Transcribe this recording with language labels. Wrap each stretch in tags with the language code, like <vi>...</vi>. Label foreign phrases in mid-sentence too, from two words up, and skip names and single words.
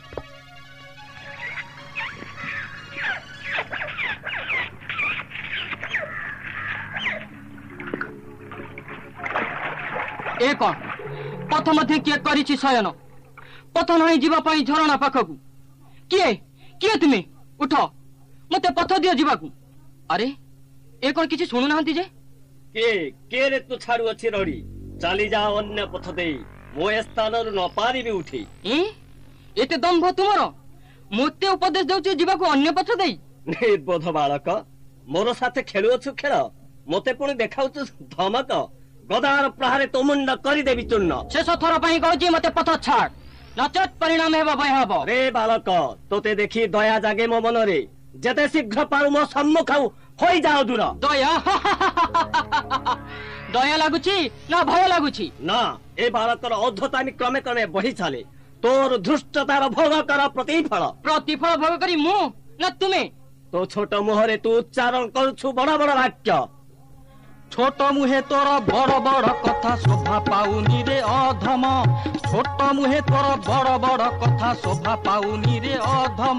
<or>ଏ କୌନ ପଥ ମଧ୍ୟ କିଏ କରିଛି ଶୟନ ପଥ ନାହିଁ ଯିବା ପାଇଁ ଝରଣା ପାଖକୁ କିଏ କିଏ ତୁମେ ଉଠ ମତେ ପଥ ଦିଅ ଯିବାକୁ। ଅରେ ଏ କୌନ କିଛି ଶୁଣୁ ନାହାନ୍ତି ଯେ କେ ରେ ତୁ ଛାଡ଼ୁ ଅଛି ରଡ଼ି ଚାଲି ଯା ଅନ୍ୟ ପଥ ଦେଇ ମୋ ସ୍ଥାନ ରୁ ନ ପାରିବି ଉଠି। ଏତେ ଦମ୍ଭ ତୁମର ମତେ ଉପଦେଶ ଦେଉଛି ଯିବାକୁ ଅନ୍ୟ ପଥ ଦେଇ। ନିର୍ବୋଧ ବାଳକ ମୋର ସାଥେ ଖେଳୁଅଛୁ ଖେଳ ମତେ ପୁଣି ଦେଖାଉଛୁ ଧମକ ଗଦାର ପ୍ରହାରେ ତୋ ମୁଣ୍ଡ କରି ଦେବି ଚୂର୍ଣ୍ଣ। ଶେଷ ଥର ପାଇଁ କହୁଛି ମତେ ପଥ ଛାଡ଼ ନଚେତ ପରିଣାମ ହେବ ଭୟାବହ। ରେ ବାଳକ ତୋତେ ଦେଖି ଦୟା ଜାଗେ ମୋ ମନରେ ଯେତେ ଶୀଘ୍ର ପାରୁ ମୋ ସମ୍ମୁଖ ହୋଇ ଯାଅ ଦୂର। ଦୟା ଦୟା ଲାଗୁଛି ନା ଭୟ ଲାଗୁଛି? ନା ଏ ବାଳକର ଔଦ୍ଧତାନି କ୍ରମେ କ୍ରମେ ବଢ଼ି ଚାଲେ ତୋର ଧୃଷ୍ଟତାର ଭୋଗ କର ପ୍ରତିଫଳ। ପ୍ରତିଫଳ ଭୋଗ କରି ମୁଁ ନା ତୁମେ? ତୋ ଛୋଟ ମୁହଁରେ ତୁ ଉଚ୍ଚାରଣ କରୁଛୁ ବଡ଼ ବଡ଼ ବାକ୍ୟ। ଛୋଟ ମୁହେଁ ତୋର ବଡ଼ ବଡ଼ କଥା ଶୋଭା ପାଉନି ରେ ଅଧମ। ଛୋଟ ମୁହେଁ ତୋର ବଡ଼ ବଡ଼ କଥା ଶୋଭା ପାଉନି ରେ ଅଧମ।</or>